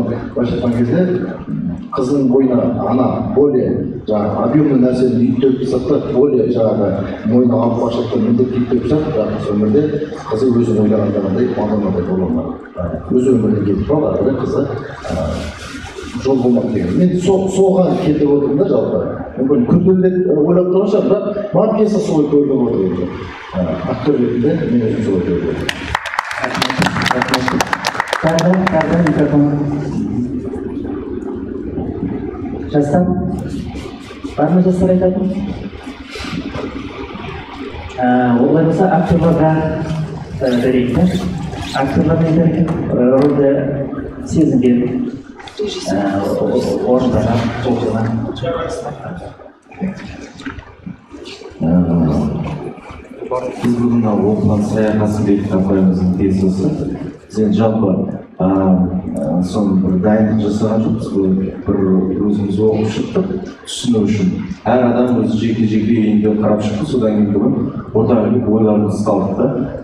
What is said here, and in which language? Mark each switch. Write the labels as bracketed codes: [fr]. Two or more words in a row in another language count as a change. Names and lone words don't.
[kk] Былайша айтқан кезде қыздың бойына ана более жаңағы объемный нәрсені үйттеп тастап, более жаңағы мойнына алып башылықты міндет үйттеп тастап, өмірде қызы өзін ойлағандағындай Мадоннадай бола алмады. Өз өміріне кетіп қалды, ары қарай қызы жол болмақ деген. Мен соған келтіріп отырмын да жалпы. Мүмкін күрделі ойлап тұрған шығар, бірақ маған пьеса солай көрініп отыр. Актер ретінде мен өзім солай көріп отырмын. Kardan mikrofon. Жастар, бар ма жастар айтатын? Олай болса актерларға берейік та. Актерлар не екен? Рөлді сезінген орындарға толтырған. Biz bugün оқыған Саяқасымбек апайымыздың пьесасы. Сен жалпы соны бір дайындық жасаған жоқпыз, бір өзіміз оқып шықтық, түсіну үшін. Әр адам өзі жеке-жеке үйінде қарап шықты, содан кейін бүгін ортақ ойларымыз қалдық та.